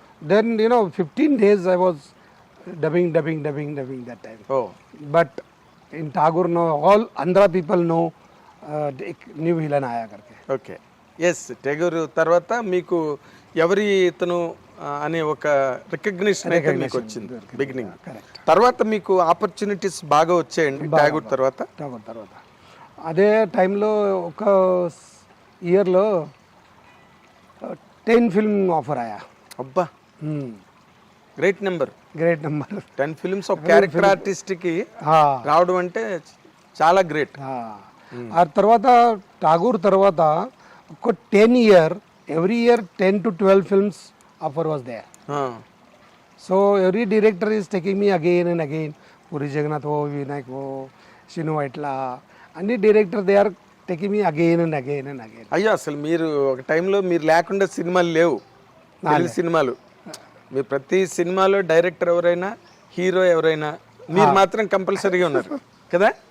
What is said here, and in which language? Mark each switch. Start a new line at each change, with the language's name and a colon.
English: Then 15 days I was dubbing that time. Oh But in Tagore, no, all Andhra people know एक new villain
Hindi: आया करके.
Telugu: Okay yes టెగూరు తర్వాత మీకు ఎవరి ఇతను అనే ఒక రికగ్నిషన్ అయితే మీకు వచ్చింది బిగినింగ్. తర్వాత మీకు ఆపర్చునిటీస్ బాగా వచ్చాయండి ట్యాగూర్ తర్వాత? Tagore తర్వాత అదే టైంలో ఒక ఇయర్లో 10 ఫిల్మ్ ఆఫర్ ఆయా. అబ్బా great number. Great number. 10 films ఒక క్యారెక్టర్ ఆర్టిస్ట్కి రావడం అంటే చాలా గ్రేట్. ఆ తర్వాత ఠాగూర్ తర్వాత ఒక
English: 10 year every year 10 to 12 films offer was there. So every director is taking me again and again. Puri Jagannath ho, Vinayak ho, Shinu Vaitla, అన్ని director they are taking me again and again and again.
Telugu: అయ్యో అసలు మీరు ఒక టైంలో మీరు లేకుండా సినిమాలు లేవు, తెలుగు సినిమాలు. మీ ప్రతి సినిమాలో డైరెక్టర్ ఎవరైనా హీరో ఎవరైనా మీరు మాత్రం కంపల్సరీగా ఉన్నారు కదా.